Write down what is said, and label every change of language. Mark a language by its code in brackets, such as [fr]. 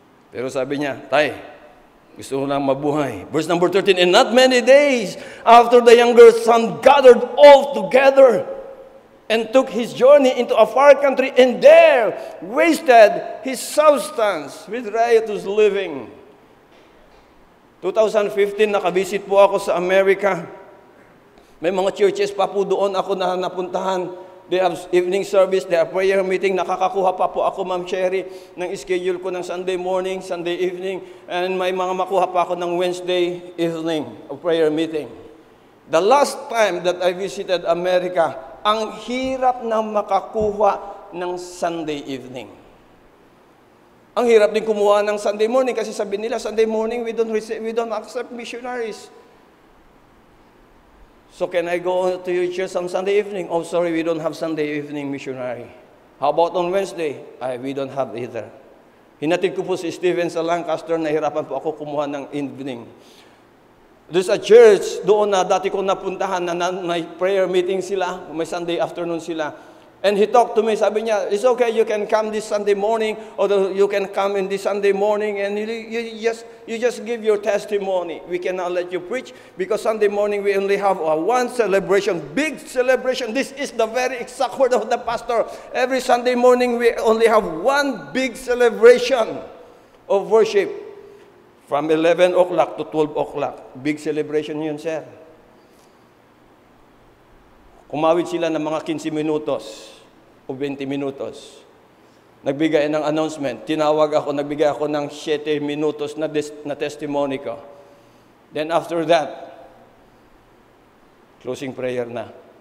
[tl] Pero sabi niya, tay, gusto ko lang mabuhay. [en] Verse number 13, and not many days after the younger son gathered all together and took his journey into a far country, and there wasted his substance with riotous living. [tl] 2015, nakabisit po ako sa Amerika. May mga churches pa po doon ako na napuntahan. [en] They have evening service, they have prayer meeting. [tl] Nakakakuha pa po ako, Ma'am Sherry, ng schedule ko ng Sunday morning, Sunday evening, and may mga makuha pa ako ng Wednesday evening of prayer meeting. [en] The last time that I visited America, [tl] ang hirap na makakuha ng Sunday evening. Ang hirap din kumuha ng [en] Sunday morning kasi sabi nila, Sunday morning we don't accept missionaries. So can I go to your church on Sunday evening? Oh, sorry, we don't have Sunday evening missionary. How about on Wednesday? We don't have either. [tl] Hinatid ko po si Steven sa Lancaster, nahirapan po ako kumuha ng evening. [en] There's a church [tl] doon na dati ko napuntahan na may prayer meeting sila, may Sunday afternoon sila. [en] And he talked to me, [tl] sabi niya, [en] it's okay, you can come this Sunday morning, or you can come in this Sunday morning, and you just give your testimony. We cannot let you preach, because Sunday morning we only have one celebration, big celebration. This is the very exact word of the pastor. Every Sunday morning we only have one big celebration of worship. From 11 o'clock to 12 o'clock. Big celebration yun, sir. [tl] Kumawit sila ng mga 15 minutos o 20 minutos. Nagbigay ng announcement. Tinawag ako, nagbigay ako ng 7 minutos na testimony ko. [en] Then after that, closing prayer na.